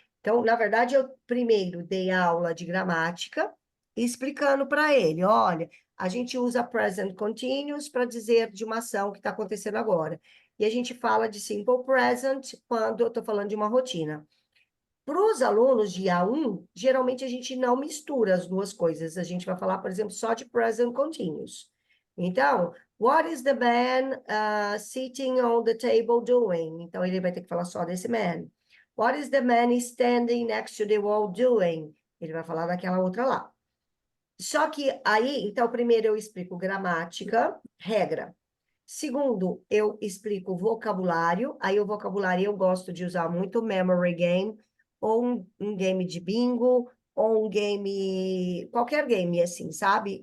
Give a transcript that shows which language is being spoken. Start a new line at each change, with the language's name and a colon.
Portuguese: Então, na verdade, eu primeiro dei a aula de gramática, explicando para ele, olha, a gente usa present continuous para dizer de uma ação que está acontecendo agora. E a gente fala de simple present quando eu estou falando de uma rotina. Para os alunos de A1, geralmente a gente não mistura as duas coisas. A gente vai falar, por exemplo, só de present continuous.
English: Então, what is the man sitting on the table doing?
Portuguese: Então, ele vai ter que falar só desse man.
English: What is the man standing next to the wall doing?
Portuguese: Ele vai falar daquela outra lá. Só que aí, então, primeiro eu explico gramática, regra. Segundo, eu explico vocabulário. Aí o vocabulário eu gosto de usar muito memory game, ou um game de bingo, ou um game, qualquer game assim, sabe?